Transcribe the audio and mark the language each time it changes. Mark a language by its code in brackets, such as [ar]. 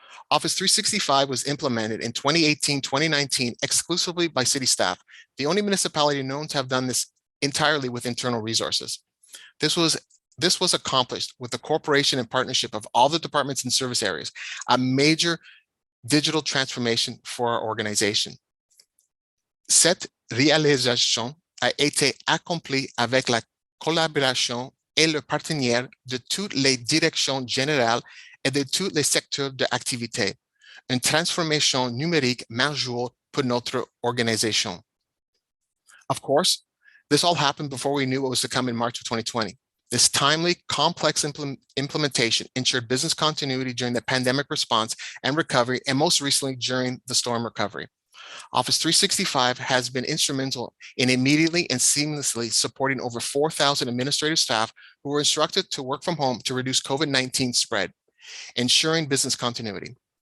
[en] Office 365 was implemented in 2018-2019 exclusively by city staff, the only municipality known to have done this entirely with internal resources. This was accomplished with the cooperation and partnership of all the departments and service areas, a major digital transformation for our organization. [fr] Cette réalisation a été accomplie avec la collaboration et le partenaire de toutes les directions générales et de tous les secteurs d'activité. Une transformation numérique majeure pour notre organisation. [en] Of course, this all happened before we knew what was to come in March of 2020. This timely, complex implementation ensured business continuity during the pandemic response and recovery, and most recently during the storm recovery. Office 365 has been instrumental in immediately and seamlessly supporting over 4,000 administrative staff who were instructed to work from home to reduce COVID-19 spread, ensuring business continuity.